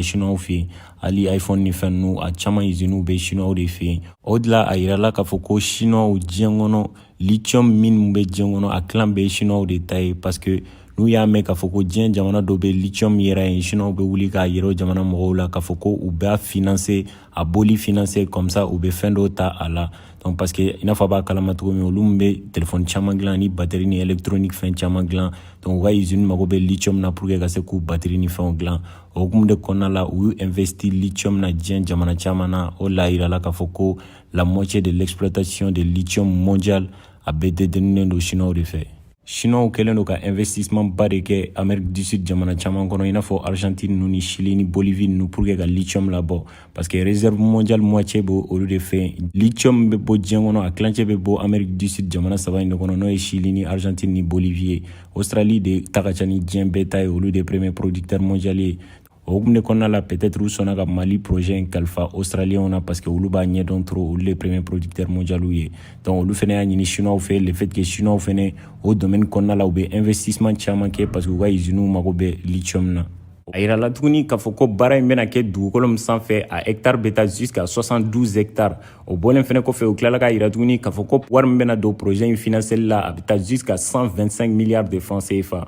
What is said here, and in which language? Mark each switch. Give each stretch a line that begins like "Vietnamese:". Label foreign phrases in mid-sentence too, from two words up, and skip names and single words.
Bambara: chinois fɛ yen hali iPhone ni fɛn ninnu a caman usines bɛ chinois de fɛ yen o de la a yirala k'a fɔ ko chinois diɲɛ kɔnɔ lithium mine bɛ diɲɛ kɔnɔ a tilan bɛɛ ye chinois de ta ye
French: parce que
Bambara: n'u y'a mɛn k'a fɔ ko diɲɛ jamana dɔ bɛ lithium yɛrɛ yen chinois bɛ wuli k'a yɛrɛ o jamana mɔgɔw la k'a fɔ ko u b'a financer a boli
French: financer comme ça
Bambara: u bɛ fɛn dɔw ta a la
French: donc parce que
Bambara: i n'a fɔ a b'a kalama cogo min olu min bɛ téléphone caman dilan ni batterie ni électronique fɛn caman dilan donc u ka usine mago bɛ lithium na
French: pour que
Bambara: ka se k'u batterie ni fɛnw dilan o hukumu de kɔnɔna la u y'u investi lithium na diɲɛ jamana caman na o la yirala k'a fɔ ko
French: la moitié de l'exploitation de lithium mondial
Bambara: a bɛɛ détenunnen don chinois de fɛ. Chinois kɛlen don ka investissement ba de kɛ Amérique du Sud jamana caman kɔnɔ i n'a fɔ Argentine ni Chili ni Bolivie ninnu
French: pour que
Bambara: ka lithium labɔ
French: parce que réserve mondiale moitié
Bambara: bɛ olu de fɛ lithium bɛ bɔ diɲɛ kɔnɔ a kilancɛ bɛ bɔ Amérique du Sud jamana saba in de kɔnɔ n'o ye Chili ni Argentine ni Bolivie ye Australie de ta ka ca ni diɲɛ bɛɛ ta ye olu de
French: premier producteur mondial
Bambara: ye o hukumu de kɔnɔna la peut-être u sɔnna ka Mali projet in kalifa australiens na
French: parce que
Bambara: olu b'a ɲɛdɔn trop olu de
French: premier producteur mondial
Bambara: ye donc olu fɛnɛ y'a ɲini chinois fɛ
French: le fait que
Bambara: chinois fɛnɛ o domaine kɔnɔna la u bɛ investissement caman kɛ
French: parce que
Bambara: u ka usines mago bɛ lithium na. A yirala tuguni k'a fɔ ko baara in bɛna kɛ dugukolo min sanfɛ a hectare bɛ taa
French: jusqu'à 72 hectares
Bambara: o bɔlen fɛnɛ kɔfɛ u tilala k'a yira tuguni k'a fɔ ko wari min bɛna don projet in financeli la a bɛ taa
French: jusqu'à 125 milliards de francs CFA.